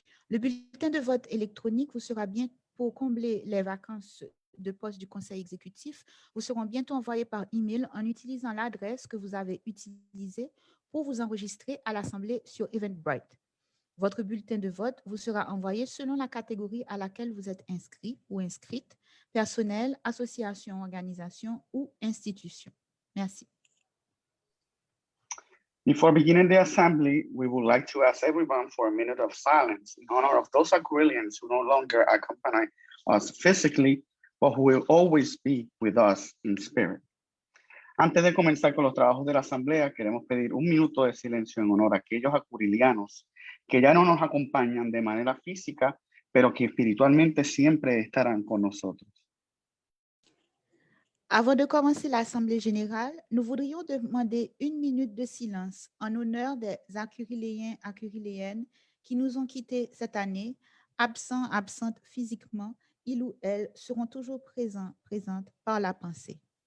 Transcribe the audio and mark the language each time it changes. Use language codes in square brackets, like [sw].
[fr] Le bulletin de vote électronique vous sera bien pour combler les vacances de poste du Conseil exécutif, vous seront bientôt envoyés par email en utilisant l'adresse que vous avez utilisée pour vous enregistrer à l'Assemblée sur Eventbrite. Votre bulletin de vote vous sera envoyé selon la catégorie à laquelle vous êtes inscrit ou inscrite, personnel, association, organisation ou institution. Merci. [en] Before beginning the assembly, we would like to ask everyone for a minute of silence in honor of those ACURILians who no longer accompany us physically, but who will always be with us in spirit. [es] Antes de comenzar con los trabajos de la asamblea, queremos pedir un minuto de silencio en honor a aquellos acurilianos que ya no nos acompañan de manera física, pero que espiritualmente siempre estarán con nosotros. [fr] Avant de commencer l'Assemblée générale, nous voudrions demander une minute de silence en honneur des Acuriléens, Acuriléennes qui nous ont quittés cette année, absentes physiquement, ils ou elles seront toujours présentes par la pensée.